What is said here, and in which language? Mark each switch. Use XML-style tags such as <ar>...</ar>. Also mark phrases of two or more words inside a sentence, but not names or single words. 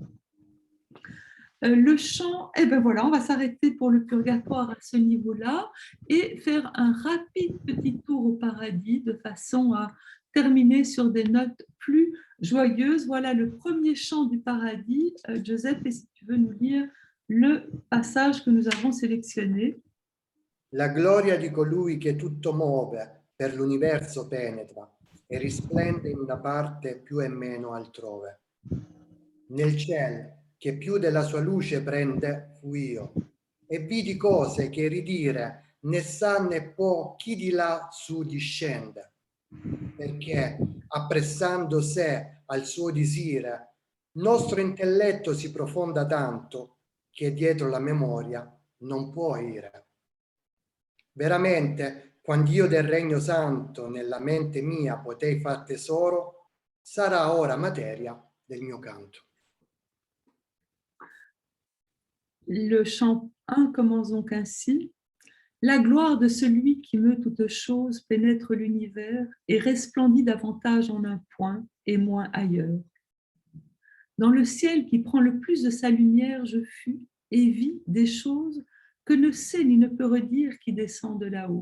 <fr>Le chant, eh bien voilà, on va s'arrêter pour le purgatoire à ce niveau-là et faire un rapide petit tour au paradis de façon à terminer sur des notes plus joyeuses. Voilà le premier chant du paradis. Giuseppe, si tu veux nous lire le passage que nous avons sélectionné.</fr> <it>La gloria di colui che tutto muove, per l'universo penetra e risplende in una parte più e meno altrove. Nel ciel che più della sua luce prende fu io, e vidi cose che ridire né sa né può chi di là su discende, perché appressando sé al suo disire, nostro intelletto si profonda tanto che dietro la memoria non può ire. Veramente, quando io del Regno Santo nella mente mia potei far tesoro, sarà ora materia del mio canto.</it> <fr>Le chant 1 commence donc ainsi. La gloire de celui qui meut toutes choses pénètre l'univers et resplendit davantage en un point et moins ailleurs. Dans le ciel qui prend le plus de sa lumière, je fus et vis des choses que ne sait ni ne peut redire qui descend de là-haut.</fr>